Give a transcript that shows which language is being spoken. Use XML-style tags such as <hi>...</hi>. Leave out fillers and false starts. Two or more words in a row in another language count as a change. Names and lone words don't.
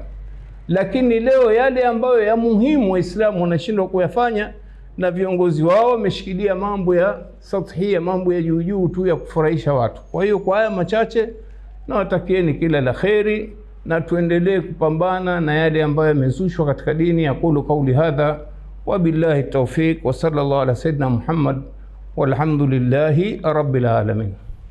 <sw>Lakini leo yale ambayo ya muhimu Waislamu wanashindwa kuyafanya, na viongozi wao wameshikilia mambo ya sathia, mambo ya juu tu ya kufurahisha watu. Kwa hiyo kwa haya machache nawatakieni kila la kheri, na tuendelee kupambana na yale ambayo yamezushwa katika dini.</sw> <ar>أقول قولي هذا وبالله التوفيق وصلى الله على سيدنا محمد والحمد لله رب العالمين.</ar>